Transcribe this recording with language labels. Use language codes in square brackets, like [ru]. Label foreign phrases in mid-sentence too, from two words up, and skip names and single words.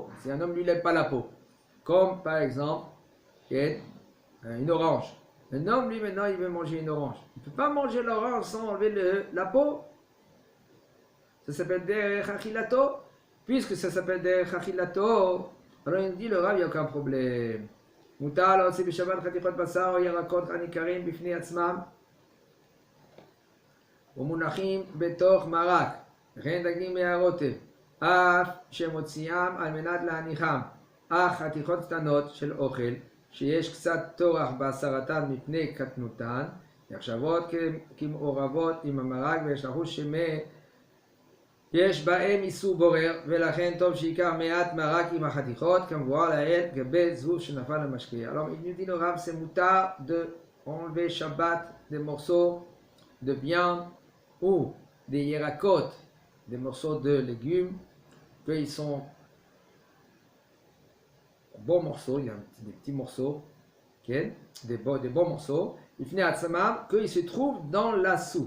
[fr] Si un homme lui lève pas la peau. Comme par exemple, une orange. Un homme, lui, maintenant, il veut manger une orange. Il ne peut pas manger l'orange sans enlever la peau. Ça s'appelle [he] דרך אכילתו. [fr] Puisque ça s'appelle [he] דרך אכילתו, [fr] alors il dit le Rav, il n'y a aucun problème. [he] Mutar להוציא בשבת חתיכות בשר או ירקות הניכרים בפני עצמם ומונחים בתוך מרק, וכן דגים מהרוטב, אף שמוציאם על מנת להניחם, אך חתיכות קטנות של אוכל שיש קצת טורח בהסרתן מפני קטנותן, נחשבות כמעורבות עם המרק ויש לחוש יש בהם איסור בורר, ולכן טוב שעיקר מעט מרק עם החתיכות, כמבואר לעיל גבי זבוב שנפל למשקיע. [fr] Alors, il nous dit le Rav, c'est moutar de enlever Shabbat des morceaux de viande ou des yerakot, des morceaux de légumes, qu'ils sont bons morceaux, il y a des petits morceaux, okay, des bons morceaux, qu'ils se trouvent dans la soupe.